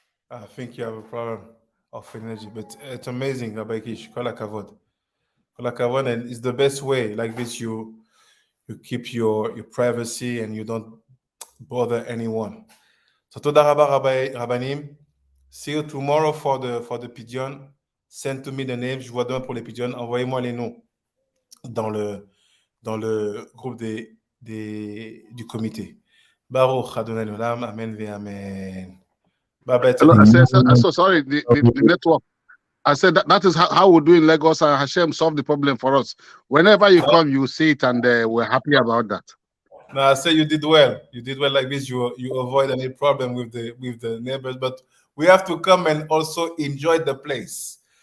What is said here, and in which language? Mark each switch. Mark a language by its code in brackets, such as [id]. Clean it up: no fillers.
[en] I think you have a problem of energy, but it's amazing, Rabbi Kish. [he] Kol hakavod. Kol hakavod, [en] and it's the best way. Like this, you keep your privacy and you don't bother anyone. So [he] toda rabba Rabbanim. [en] See you tomorrow for the pigeon. Send to me the names. [fr] Je vois demain pour les pigeons. Envoyez-moi les noms dans le groupe du comité. [he] Baruch Adonai Olam. Amen ve amen. [en] Hello, I said, so sorry, the network. I said that is how we do in Lagos, and Hashem solved the problem for us. Whenever you come, you see it, and we're happy about that. No, I say you did well. You did well like this. You avoid any problem with the neighbors, but we have to come and also enjoy the place.